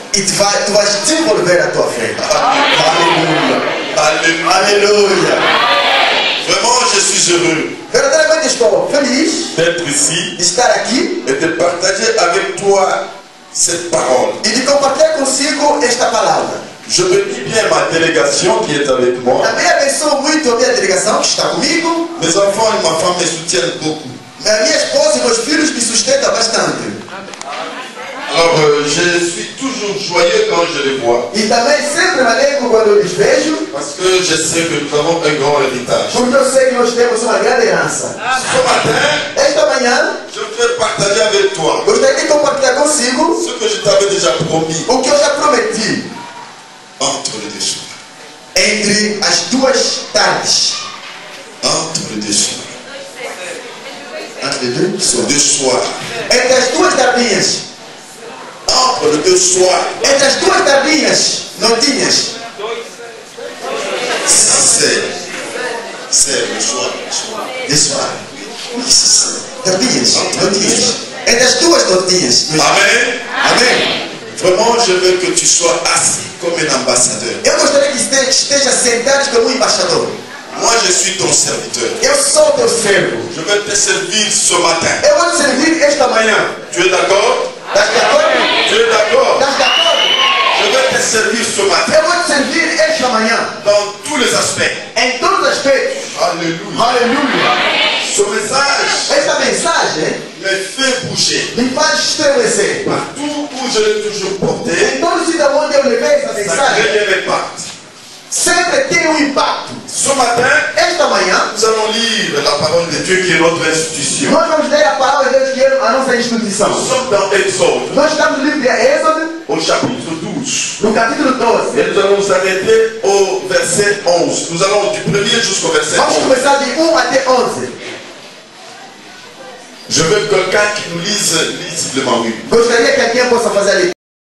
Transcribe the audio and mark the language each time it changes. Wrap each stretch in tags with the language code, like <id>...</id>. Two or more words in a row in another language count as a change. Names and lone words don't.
<pt>E tu vais desenvolver a tua fé. Aleluia.</pt> <fr>Alléluia.</fr> <pt>Aleluia.</pt> <fr>Vraiment, je suis heureux</fr> <pt>Verdadeiramente estou feliz</pt> <fr>d'être ici</fr> <pt>de estar aqui</pt> <fr>et de partager avec toi cette parole.</fr> <pt>e de compartilhar consigo esta palavra.</pt> <fr>Je bénis bien ma délégation qui est avec moi.</fr> <pt>Também abençoo muito a minha delegação que está comigo.</pt> <fr>Mes enfants et ma femme me soutiennent beaucoup.</fr> <pt>A minha esposa e meus filhos me sustentam bastante.</pt> <fr>Alors, je suis toujours joyeux quand je les vois.</fr> <pt>E também sempre me alegro quando eu os vejo,</pt> <fr>Parce que je sais que nous avons un grand héritage.</fr> <pt>porque eu sei que nós temos uma grande herança.</pt> <fr>Ce matin,</fr> <pt>Esta manhã,</pt> <fr>je voudrais partager avec toi</fr> <pt>gostaria de compartilhar consigo</pt> <fr>ce que je t'avais déjà promis</fr> <pt>o que eu já prometi</pt> <fr>entre les deux soirs.</fr> <pt>entre as duas tardes.</pt> <fr>Entre les deux soirs. Entre les deux soirs. Deux soirs.</fr> <pt>Entre as duas tardinhas.</pt> <fr>Entre les deux soirs.</fr> <pt>Entre as duas tardinhas, notinhas.</pt> <fr>C'est le soir. De soir. Tardinhas,</fr> <pt>notinhas. Entre as duas notinhas.</pt> <fr>Amen.</fr> <pt>Amém.</pt> <fr>Vraiment, je veux que tu sois assis comme un ambassadeur.</fr> <pt>Eu gostaria que esteja sentado como um embaixador.</pt> <fr>Moi, je suis ton serviteur.</fr> <pt>Eu sou teu servo.</pt> <fr>Je vais te servir ce matin.</fr> <pt>Eu vou te servir esta manhã.</pt> <fr>Tu es d'accord?</fr> <pt>Estás de acordo?</pt> <fr>Tu es d'accord?</fr> <pt>Estás de acordo?</pt> <fr>Je vais te servir ce matin</fr> <pt>Eu vou te servir esta manhã.</pt> <fr>dans tous les aspects.</fr> <pt>Em todos os aspectos.</pt> <fr>Alléluia.</fr> <pt>Aleluia.</pt> <fr>Ce message</fr> <pt>Esta mensagem</pt> <fr>me fait bouger.</fr> <pt>me faz estremecer.</pt> <fr>Partout où je l'ai toujours porté,</fr> <pt>Em todo sítio onde eu levei essa</pt> <fr>ça</fr> <pt>mensagem,</pt> <fr>crée un impact.</fr> <pt>sempre tem um impacto.</pt> <fr>Ce matin,</fr> <pt>Esta manhã,</pt> <fr>nous allons lire la parole de Dieu qui est notre institution.</fr> <pt>nós vamos ler a palavra de Deus que é a nossa instituição.</pt> <fr>Nous sommes dans Exode,</fr> <pt>Nós estamos no livro de Êxodo,</pt> <fr>au chapitre 12.</fr> <pt>no capítulo 12.</pt> <fr>Et nous allons nous arrêter au verset 11. Nous allons du premier jusqu'au verset</fr> <pt>Vamos</pt> <fr>11.</fr> <pt>começar de 1 até 11.</pt> <fr>Je veux quelqu'un qui nous lise lisiblement.</fr> <pt>Gostaria que alguém possa fazer a leitura.</pt>